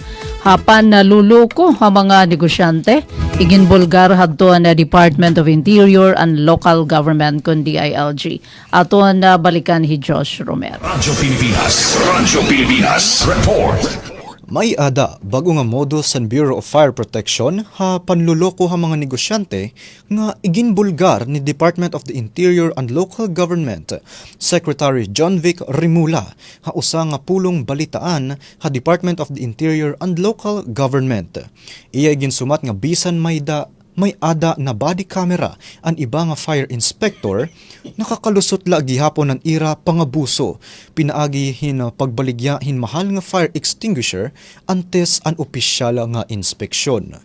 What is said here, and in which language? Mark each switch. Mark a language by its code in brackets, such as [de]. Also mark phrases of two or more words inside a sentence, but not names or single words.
[war] Hapan na luluko ha mga negosyante, iginbulgar hadto na Department of Interior and Local Government kun DILG. Ato na balikan hi Josh Romero. Radyo Pilipinas, report. May ada bago nga modus sa Bureau of Fire Protection ha panluloko ha mga negosyante nga iginbulgar ni Department of the Interior and Local Government Secretary John Vic Rimula ha usa nga pulong balitaan ha Department of the Interior and Local Government. Iya ginsumat nga bisan may ada na [en] body camera [war] ang iba nga [en] fire inspector [war] nakakalusot la gihapon ang ira pangabuso pinaagi hin pagbaligya hin mahal nga [en] fire extinguisher [war] antes an opisyal nga inspeksyon.